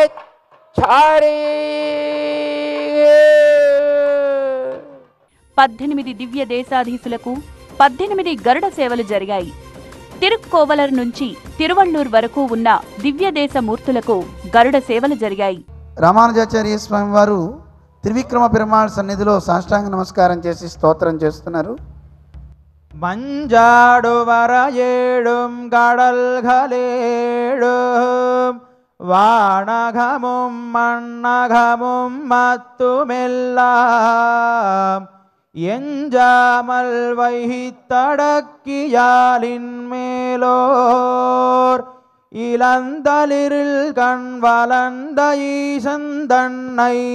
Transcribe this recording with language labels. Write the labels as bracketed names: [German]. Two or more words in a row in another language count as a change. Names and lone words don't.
[Telugu] 18 దివ్య దేశాధీశులకు 18 గరుడ సేవలు జరిగాయి. తిరుక్కోవలర్ నుంచి తిరువళ్ళూర్ వరకు ఉన్న దివ్యదేశ మూర్తులకు గరుడ సేవలు జరిగాయి. రామానుజాచార్య స్వామి వారు త్రివిక్రమ పెరుమాళ్ సన్నిధిలో సాష్టాంగ నమస్కారం చేసి స్తోత్రం చేస్తున్నారు. [Tamil] மஞ்சாடு வரையேடும் கடல்களேடும் வானகமும் மண்ணகமும் மத்துமெல்லாம் எஞ்சாமல் வைத்தடக்கியாலின் மேலோர் இளந்தளிரில் கண் வளர்ந்த ஈசந்தன்னை